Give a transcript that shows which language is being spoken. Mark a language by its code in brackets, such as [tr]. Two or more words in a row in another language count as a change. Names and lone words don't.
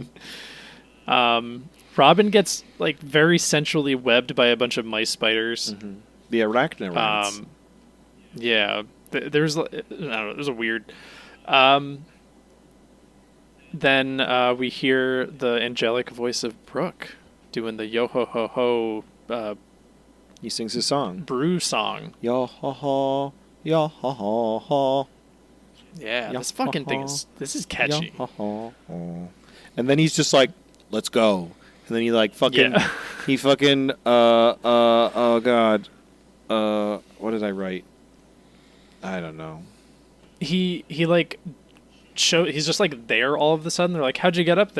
[en] Robin gets very centrally webbed by a bunch of mice spiders. Mm-hmm. The arachnids. Yeah, there's I don't know. There's a weird. Then we hear the angelic voice of Brook doing the yo ho ho ho. He sings his song. Brew song. Yo ho ho, yo ho ho ho. Yeah, this fucking thing is catchy. Yo ho ho. And then he's just like, "Let's go." And then he he fucking oh god, what did I write? I don't know. He's just there all of a sudden. They're like, "How'd you get up there?"